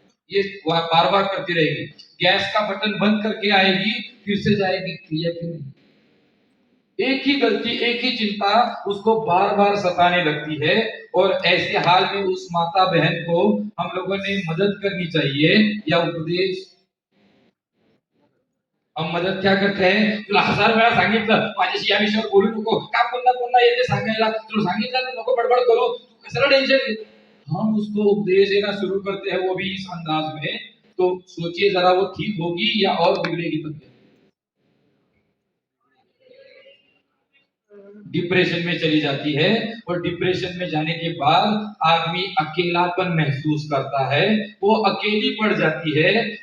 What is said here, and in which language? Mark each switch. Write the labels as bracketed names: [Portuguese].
[Hindi] ये बार बार करती रहेगी। गैस का बटन बंद करके आएगी, फिर से जाएगी, क्रिया क्यों नहीं? एक ही गलती, एक ही चिंता उसको बार बार सताने लगती है। और ऐसे हाल में उस माता बहन को हम लोगों ने मदद करनी चाहिए या उपदेश। [Marathi] हम मदद क्या करते हैं, तुला 1000 वेळा सांगितलं माझ्याशी या विषयावर बोलू नको, का पुन्हा पुन्हा येते सांगायला, तुला सांगितलं ना नको बडबड करो, तू कशाला टेंशन घेत। [Hindi] हम उसको उपदेश देना शुरू करते हैं, वो भी इस अंदाज में। तो सोचिए जरा वो ठीक होगी या और बिगड़ेगी तबीयत। डिप्रेशन में चली जाती है, और डिप्रेशन में जाने के बाद आदमी अकेलापन महसूस करता है, वो अकेली पड़ जाती है।